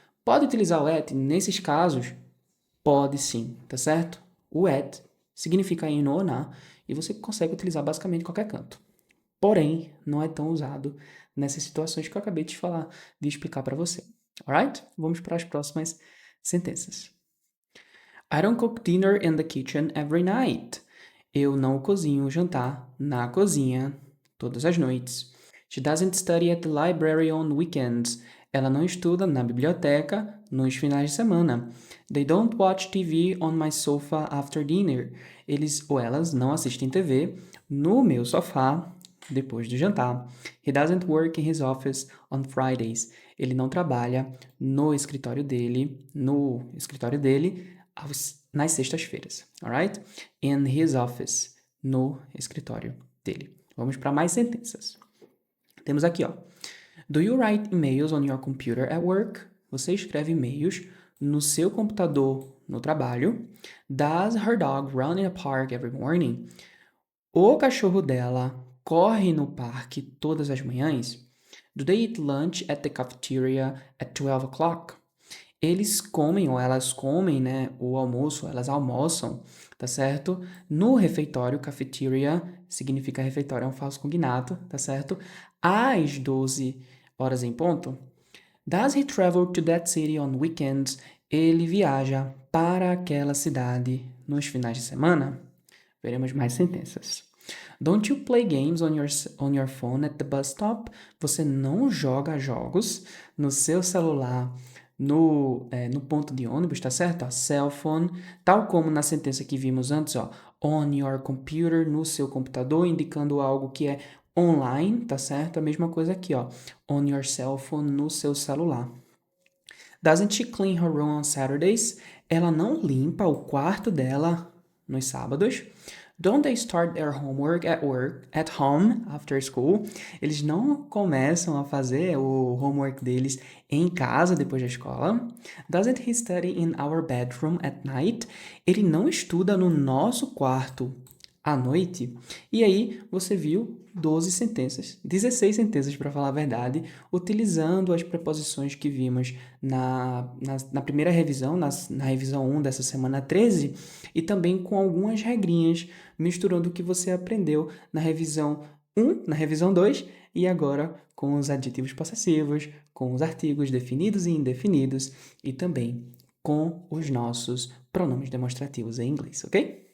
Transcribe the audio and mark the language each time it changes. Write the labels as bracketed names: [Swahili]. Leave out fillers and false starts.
[Portuguese] Pode utilizar o at nesses casos? Pode sim, tá certo? O at significa in ou na e você consegue utilizar basicamente em qualquer canto. Porém, não é tão usado nessas situações que eu acabei de explicar para você. [English] Alright? [Portuguese] Vamos para as próximas sentenças. [English] I don't cook dinner in the kitchen every night. [Portuguese] Eu não cozinho o jantar na cozinha todas as noites. [English] She doesn't study at the library on weekends. [Portuguese] Ela não estuda na biblioteca nos finais de semana. [English] They don't watch TV on my sofa after dinner. [Portuguese] Eles ou elas não assistem TV no meu sofá depois do jantar. [English] He doesn't work in his office on Fridays. [Portuguese] Ele não trabalha no escritório dele nas sextas-feiras, [English] alright? In his office, [Portuguese] no escritório dele. Vamos para mais sentenças. Temos aqui, ó. [English] Do you write emails on your computer at work? [Portuguese] Você escreve e-mails no seu computador no trabalho. [English] Does her dog run in a park every morning? [Portuguese] O cachorro dela corre no parque todas as manhãs? [English] Do they eat lunch at the cafeteria at 12 o'clock? [Portuguese] Eles comem, ou elas comem, né, o almoço, elas almoçam, tá certo? No refeitório, cafeteria significa refeitório, é um falso cognato, tá certo? Às 12 horas em ponto. [English] Does he travel to that city on weekends? [Portuguese] Ele viaja para aquela cidade nos finais de semana? Veremos mais sentenças. [English] Don't you play games on your phone at the bus stop? [Portuguese] Você não joga jogos no seu celular no ponto de ônibus, tá certo? Ó, [English] cell phone, [Portuguese] tal como na sentença que vimos antes, ó, [English] on your computer, [Portuguese] no seu computador, indicando algo que é online, tá certo? A mesma coisa aqui, ó, [English] on your cell phone, [Portuguese] no seu celular. [English] Doesn't she clean her room on Saturdays? [Portuguese] Ela não limpa o quarto dela nos sábados. [English] Don't they start their homework at home after school? [Portuguese] Eles não começam a fazer o homework deles em casa depois da escola. [English] Doesn't he study in our bedroom at night? [Portuguese] Ele não estuda no nosso quarto à noite. E aí você viu 16 sentenças para falar a verdade, utilizando as preposições que vimos na primeira revisão, na revisão 1 dessa semana 13, e também com algumas regrinhas, misturando o que você aprendeu na revisão 1, na revisão 2, e agora com os adjetivos possessivos, com os artigos definidos e indefinidos, e também com os nossos pronomes demonstrativos em inglês, ok?